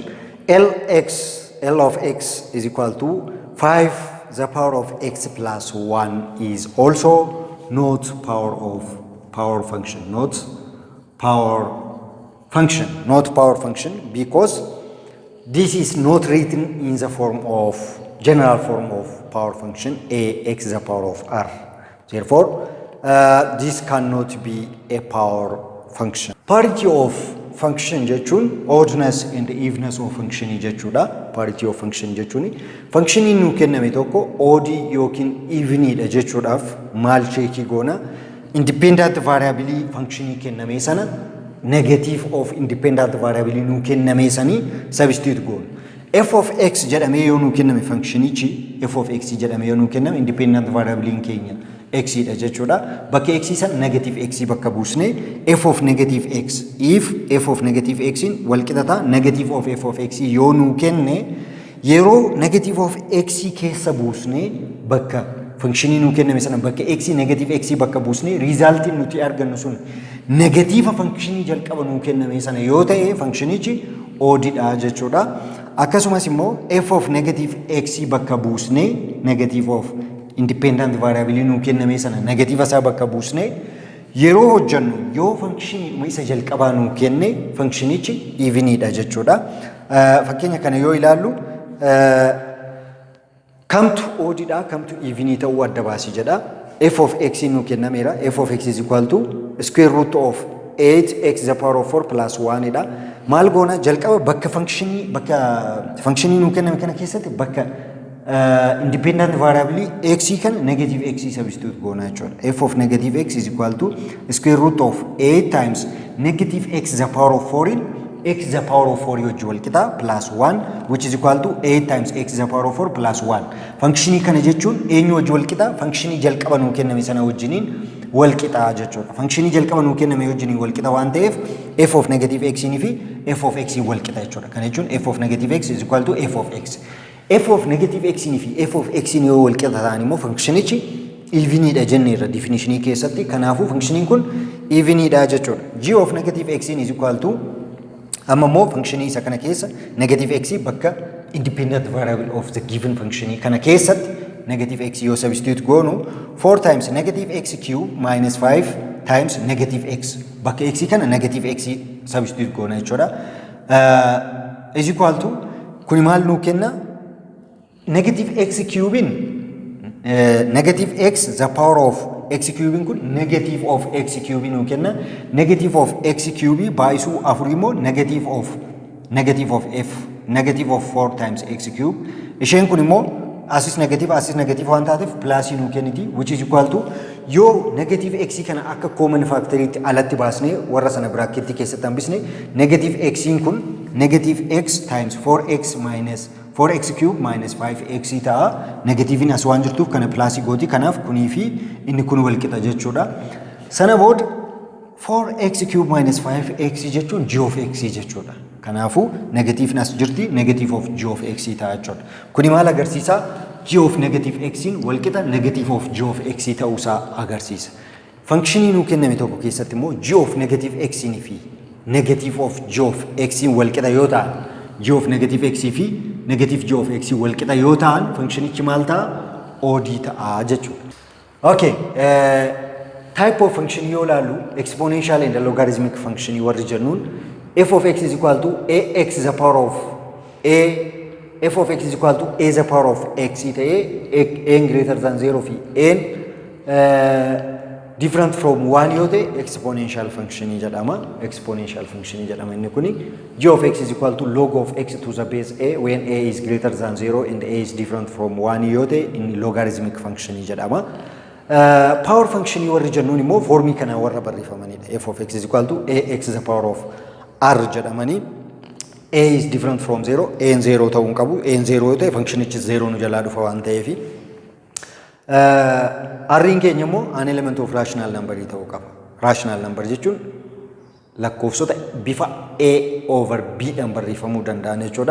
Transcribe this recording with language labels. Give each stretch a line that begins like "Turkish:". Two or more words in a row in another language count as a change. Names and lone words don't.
English: L of x is equal to 5 the power of x plus 1 is also not power function, not power function because this is not written in the form of general form of power function ax to the power of r. Therefore, this cannot be a power function. Parity of function jechuun oddness and evenness of function jechuudha. Parity of function
Oromo: jechuun functionii nu kenname tokko
English: odd yookiin even
Oromo: dha jechuudhaaf maal cheekii goona?
English: Independent variable
Oromo: functionii kenname sana
English: negative of independent variable
Oromo: nu kenname sanii substitute goona.
English: f of x
Oromo: jedhamee yoo nu kenname functionichi
English: f of x
Oromo: jedhamee yoo nu kenname
English: independent variable
Oromo: keenya x dha jechuudha. Bakka x san
English: negative x
Oromo: bakka buusne
English: f of negative x, if f of negative x
Oromo: wal qixata
English: negative of f of x
Oromo: yoo nu kenne yeroo
English: negative of x
Oromo: keessa buusne bakka functionii nu kenname sana bakka x
English: negative x
Oromo: bakka buusne
English: result nuti
Oromo: argannu sun negative functionii jalqaba nu kenname sana yoo ta'e functionichi odd dha jechuudha. Akkasumas immoo
English: f of negative x
Oromo: bakka buusne
English: negative of independent variable
Oromo: nu kenname sana negative isaa bakka buusne yeroo hojjannu yoo functionii isa jalqabaa nu kenne functionichi even dha jechuudha. Fakkeenya kana yoo ilaallu kamtu odd dha kamtu even ta'uu adda baasi jedha.
English: f of x
Oromo: nu kennameera.
English: f of x is equal to square root of 8x to the power of 4 plus 1 dha.
Oromo: maal goona jalqaba bakka functionii nuu kenname kana keessatti bakka
English: independent variable x
Oromo: kan
English: negative x substitute
Oromo: goona jechuudha.
English: F of negative x is equal to square root of 8 times negative x the power of 4 in x the power of 4 wajji wal qixa plus 1 which is equal to 8 times x the power of 4 plus 1.
Oromo: Functionii kana jechuun eenyu wajji wal qixa functionii jalqaba nuu kenname sana wajjiniin wal qixa jechuudha. Functionii jalqaba nuu kenname wajjiniin wal qixa waan ta'eef
English: f of negative x
Oromo: fi
English: f of x
Oromo: wal qixa jechuudha. Kana jechuun
English: f of negative x is equal to f of x. F of negative x
Oromo: fi
English: f of x
Oromo: yoo wal qixa ta'an immoo functionichi even dha jenneerra definitionii keessatti. Kanaafuu functioniin kun even dha jechuudha.
English: G of negative x is equal to
Oromo: amma immoo functionii isa kana keessa
English: negative x
Oromo: bakka
English: independent variable of the given
Oromo: functionii kana keessatti
English: negative x
Oromo: yoo substitute goonu
English: 4 times negative x cube minus 5 times negative x
Oromo: bakka x kana
English: negative x substitute
Oromo: goona jechuudha.
English: Is equal to
Oromo: kuni maal nuu kenna
English: negative x cube in negative x the power of x cube kun negative of x cube
Oromo: nuu kenna.
English: Negative of x cube
Oromo: baay'isuu afur immoo
English: negative of f negative of 4 times x cube
Oromo: isheen kun immoo asis negative waan taateef plus nuu kenniti
English: which is equal to
Oromo: yoo
English: negative x
Oromo: kana akka
English: common factor
Oromo: itti alatti baasnee warra sana bracket keessatti hambisne negative x kun
English: negative x times 4x minus 4x cube minus 5x
Oromo: ta'a. Negative in as waan jirtuuf kana plus gooti. Kanaaf kunii fi inni kun wal qixa jechuudha. Sana booda
English: 4x cube minus 5x
Oromo: jechuun
English: g of x
Oromo: jechuudha. Kanaafuu negative in as jirti
English: negative of g of x
Oromo: ta'a jechuudha. Kuni maal agarsiisa?
English: G of negative x
Oromo: wal qixa
English: negative of g of x
Oromo: ta'uusaa agarsiisa. Functionii nuu kenname tokko keessatti immoo
English: g of negative x
Oromo: fi
English: negative of g of x
Oromo: wal qixa yoo ta'an
English: g of negative x
Oromo: fi
English: negative g of x
Oromo: wal qixa yoo ta'an functionichi maal ta'a? OD ta'a jechuudha.
English: Okay, type of function
Oromo: yoo ilaallu
English: exponential and logarithmic function
Oromo: warri jennuun
English: f of x is equal to ax the power of a f of x is equal to a the power of x
Oromo: ta'ee n
English: greater than 0 fi n different from 1
Oromo: yoo ta'e
English: exponential function
Oromo: jedhama.
English: Exponential function
Oromo: jedhama inni kuni.
English: G of x is equal to log of x to the base a when a is greater than 0 and a is different from 1
Oromo: yoo ta'e inni
English: logarithmic function
Oromo: jedhama.
English: Power function
Oromo: warri jennuun immoo formii kana warra barreeffamanidha.
English: F of x is equal to ax the power of r
Oromo: jedhamani.
English: A is different from 0, a n 0
Oromo: ta'uu qabu. A n 0 yoo ta'e functionichi 0 nu jalaa dhufa waan ta'eefi. R'n keenya immoo
English: an element of rational number
Oromo: ta'uu qaba.
English: Rational number
Oromo: jechuun lakkoofsota bifa
English: a over b
Oromo: dhaan barreeffamuu danda'an jechuudha.